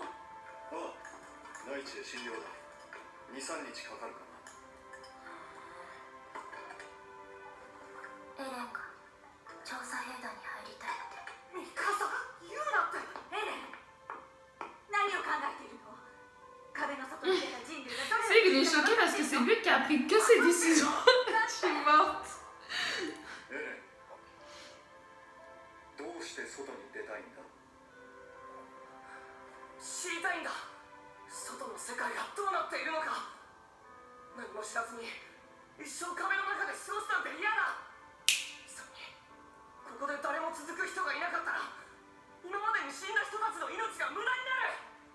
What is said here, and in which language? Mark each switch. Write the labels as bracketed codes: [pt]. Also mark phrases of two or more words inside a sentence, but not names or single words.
[ja] ああ、内地で診療だ。2、3日かかるかな。エレンが調査兵団に入りたいって。ミカサ、言うなって。エレン、何を考えているの？壁の外に出た人類がどれ [fr] C'est que j'ai choqué parce que c'est lui qui a pris que ses décisions. Je suis morte. [ja] エレン、どうして外に出たいんだ。知りたいんだ。外の世界がどうなっているのか。何も知らずに一生壁の中で過ごすなんて嫌だ。それにここで誰も続く人がいなかったら今までに死んだ人たちの命が無駄になる。